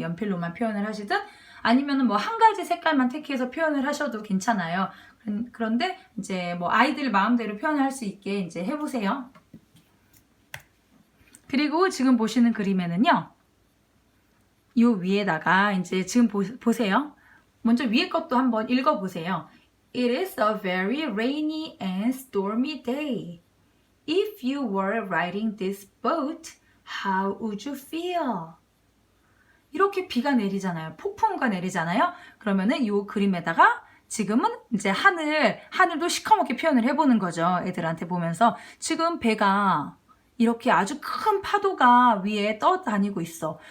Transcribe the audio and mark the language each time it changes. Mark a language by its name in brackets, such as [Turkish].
[Korean] 연필로만 표현을 하시든 아니면은 뭐 한 가지 색깔만 택해서 표현을 하셔도 괜찮아요. 그런데 이제 뭐 아이들 마음대로 표현할 수 있게 이제 해보세요. 그리고 지금 보시는 그림에는요, 요 위에다가 이제 지금 보세요. 먼저 위에 것도 한번 읽어보세요. [English] It is a very rainy and stormy day. If you were riding this boat, how would you feel? [Korean] 이렇게 비가 내리잖아요. 폭풍우가 내리잖아요. 그러면은 이 그림에다가 지금은 이제 하늘도 시커멓게 표현을 해보는 거죠. 애들한테 보면서 지금 배가 이렇게 아주 큰 파도가 위에 떠다니고 있어.